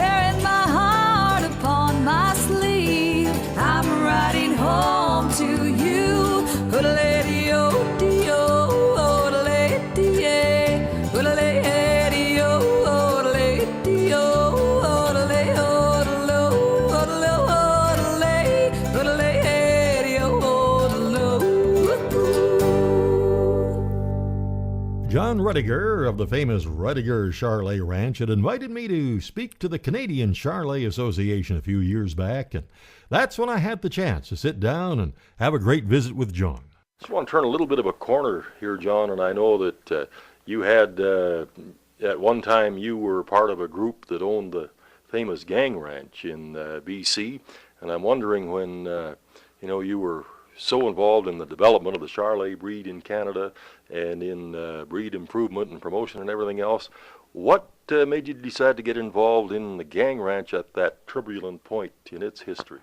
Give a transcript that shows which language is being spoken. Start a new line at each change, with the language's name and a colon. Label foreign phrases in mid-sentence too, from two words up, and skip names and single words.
English: Wearing my heart upon my sleeve, I'm riding home to you. Oodle-lady-o, dee-o, oodle-lady-ay, oodle-lady-o, oodle-lady-o, oodle-lay, oodle-lo, oodle-lo, oodle-lay, oodle-lady-o, oodle-lo. John Rediger of the famous Rediger Charlet Ranch had invited me to speak to the Canadian Charlet Association a few years back, and that's when I had the chance to sit down and have a great visit with John. Just want to turn a little bit of a corner here, John, and I know that you had, at one time, you were part of a group that owned the famous Gang Ranch in BC, and I'm wondering when, you were so involved in the development of the Charlet breed in Canada and in breed improvement and promotion and everything else, what made you decide to get involved in the Gang Ranch at that turbulent point in its history?